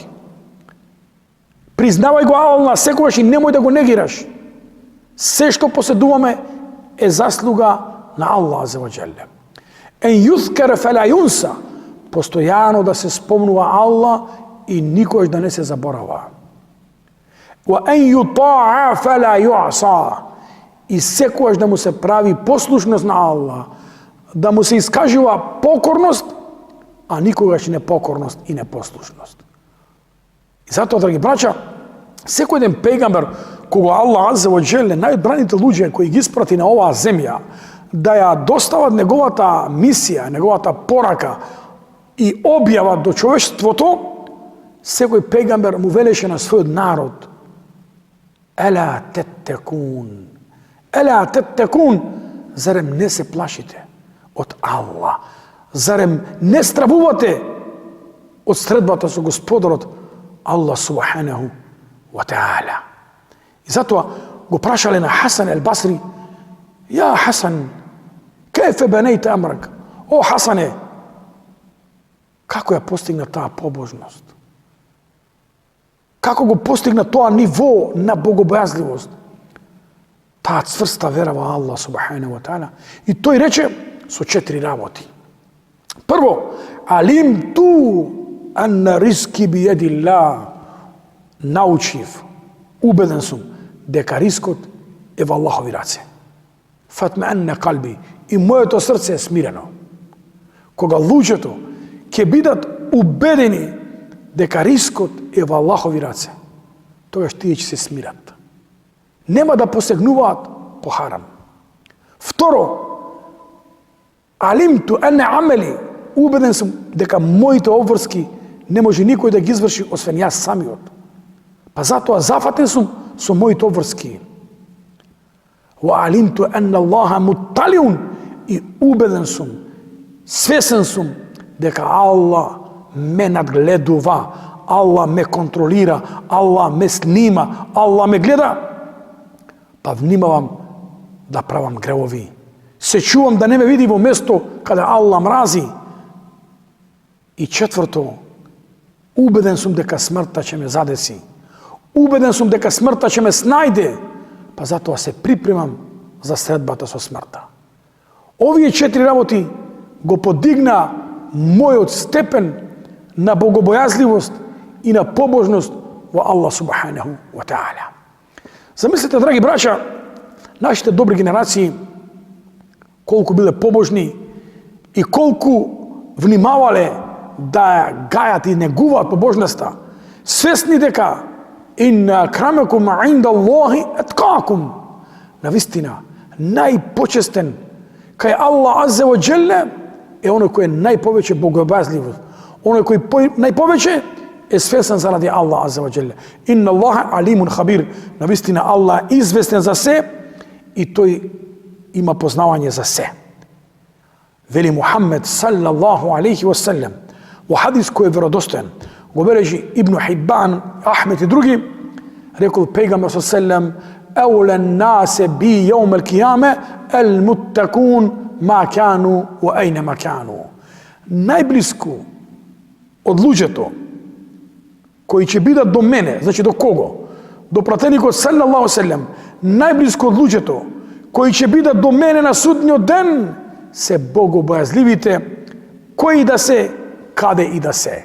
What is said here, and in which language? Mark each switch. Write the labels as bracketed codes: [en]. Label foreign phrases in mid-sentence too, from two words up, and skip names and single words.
[mk] Признавај го Аллах секогаш и немој да го негираш. Се што поседуваме е заслуга на Аллах [ar] عز وجل. أن يذكر فلا ينسى, [mk] постојано да се спомнува Аллах и никогаш да не се заборава. [ar] وأن يطاع فلا يعصى, [mk] и секогаш да му се прави послушност на Аллах, да му се искажува покорност, а никогаш непокорност и непослушност. И затоа, драги браќа, секој еден пегамбер кога Аллах [ar] عز وجل, [mk] најодбраните луѓе кои ги испрати на оваа земја, да ја достават неговата мисија, неговата порака и објава до човештвото, секој пегамбер му велеше на својот народ: [ar] ألا تتقون. ألا تتقون. [mk] Зарем не се плашите од Аллах? Зарем не стравувате од средбата со Господарот Аллах [ar] سبحانه وتعالى? [mk] И затоа го прашале на Хасан ел Басри: [ar] يا حسن، كيف بنيت أمرك? [mk] О Хасане, како ја постигна таа побожност? Како го постигна тоа ниво на богобојазливост? Таа цврста вера во Аллах [ar] سبحانه وتعالى. [mk] И тој рече со 4 работи. Прво, [ar] علمت أن رزقي بيد الله, [mk] научив, убеден сум дека рискот е во Аллахови раце. [ar] فاطمأن قلبي, [mk] и моето срце е смирено. Кога луѓето ќе бидат убедени дека рискот е во Аллахови раце, тогаш тие ќе се смират. Нема да посегнуваат по харам. Второ, [ar] علمت أن عملي, [mk] убеден сум дека моите обврски не може никој да ги изврши освен јас самиот. Па затоа зафатен сум со моите обврски. [ar] وعلمت أن الله مطلع, [mk] и убеден сум, свесен сум дека Аллах ме надгледува, Аллах ме контролира, Аллах ме снима, Аллах ме гледа. Па внимавам да правам гревови. Се чувам да не ме види во место каде Аллах мрази. И четврто, убеден сум дека смртта ќе ме задеси. Убеден сум дека смртта ќе ме снајде. Па затоа се припремам за средбата со смртта. Овие 4 работи го подигна мојот степен на богобојазливост и на побожност во Аллах [ar] سبحانه وتعالى. [mk] Замислете, драги браќа, нашите добри генерации колку биле побожни и колку внимавале да гајат и негуваат побожноста, свесни дека [ar] إن أكرمكم عند الله أتقاكم, [mk] навистина најпочестен кај Аллах [ar] عز وجل [mk] е оној кој е најповеќе богобојазлив, оној кој најповеќе е свесен заради Аллах [ar] عز وجل. إن الله عليم خبير, [mk] навистина Аллах известен за се и тој има познавање за се. Вели Мухаммед [ar] صلى الله عليه وسلم [mk] во хадис кој е веродостоен, го бележи Ибн Хиббан, Ахмед и други, рекол пегамбер [ar] صلى الله أولى الناس بي يوم القيامة المتقون ما كانوا وأينما كانوا. [mk] Најблиску од луѓето кои ќе бидат до мене, значи до кого? До пратеникот [ar] صلى الله عليه, [mk] најблиску од луѓето кои ќе бидат до мене на судниот ден се богобојазливите, кои да се, каде и да се.